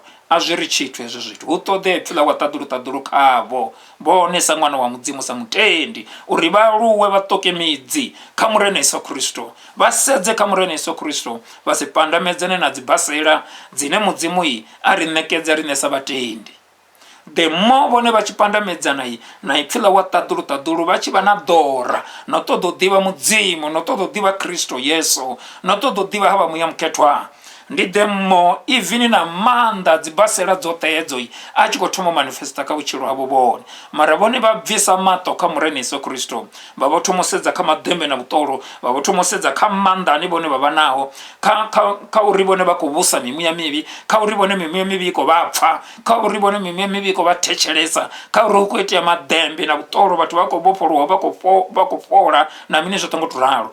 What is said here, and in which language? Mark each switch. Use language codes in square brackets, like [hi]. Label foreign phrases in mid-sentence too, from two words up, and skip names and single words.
[ve] A zwi ri tshithu hezwo zwithu, hu ṱoḓea pfila wa ṱaḓulu khavho vhone sa ṅwana wa mudzimu, sa mutendi, uri vha aluwe vha ṱoke midzi kha murena Yesu Kristo, vha sedze kha murena Yesu Kristo, vha si pandamedzane na dzibasela dzine mudzimu a ri ṋekedza riṋe sa vhatendi. [en] The more [ve] vhone vha tshi pandamedzana na pfila wa ṱaḓulu vha tshi vha na ḓora no ṱoḓa u ḓivha mudzimu, no ṱoḓa u ḓivha Kristo Yesu, no ṱoḓa u ḓivha havha muya mukhethwa, ndi [en] the more even [ve] na maanḓa dzibasela dzoṱhe hedzo a tshi khou thoma u manifesta kha vhutshilo havho vhone. Mara vhone vha bvisa maṱo kha murena Yesu Kristo, vha vho thoma u sedza kha madembe na vhuṱolo, vha vho thoma u sedza kha maanḓa ane vhone vha vha nao, kha uri vhone vha khou vhusa mimuya mivhi, kha uri vhone mimuya mivhi i khou vha pfa, kha uri vhone mimuya mivhi i khou vha thetshelesa, kha uri hu khou itea madembe na vhuṱolo, vhathu vha khou vhofholowa, vha khou fhola na mini zwoṱhe ngo to ralo.